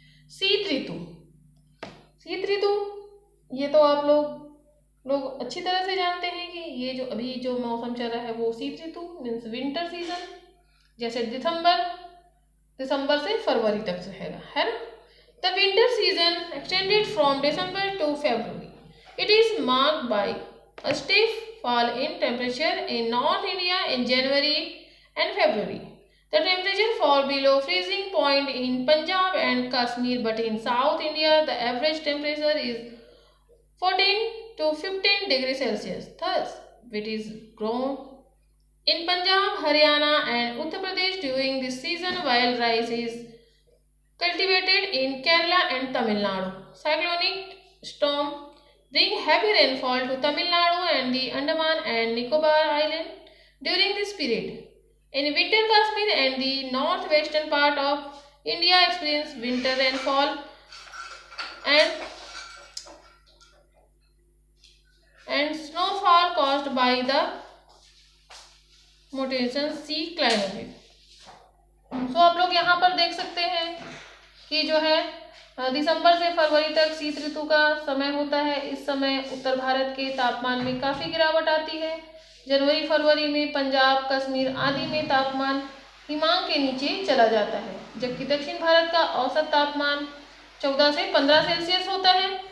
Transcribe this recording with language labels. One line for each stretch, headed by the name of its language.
Hindi: शीत ऋतु, शीत ऋतु ये तो आप लोग लोग अच्छी तरह से जानते हैं कि ये जो अभी जो मौसम चल रहा है वो शीत ऋतु
English: means winter season,
Hindi: जैसे दिसंबर से फरवरी तक रहेगा, है ना।
English: The winter season extended from December to February. It is marked by a steep fall in temperature in North India in January and February. The temperature fall below freezing point in Punjab and Kashmir, but in South India the average temperature is 14 to 15 degrees Celsius. Thus, it is grown in Punjab, Haryana and Uttar Pradesh during this season, while rice is cultivated in Kerala and Tamil Nadu. Cyclonic storm bring heavy rainfall to Tamil Nadu and the Andaman and Nicobar Island during this period. In winter, Kashmir and the northwestern part of India experience winter rainfall and snowfall caused by the mutation sea climate.
Hindi: तो आप लोग यहाँ पर देख सकते हैं कि जो है दिसंबर से फरवरी तक शीत ऋतु का समय होता है। इस समय उत्तर भारत के तापमान में काफ़ी गिरावट आती है। जनवरी फरवरी में पंजाब, कश्मीर आदि में तापमान हिमांक के नीचे चला जाता है, जबकि दक्षिण भारत का औसत तापमान 14 से 15 सेल्सियस होता है।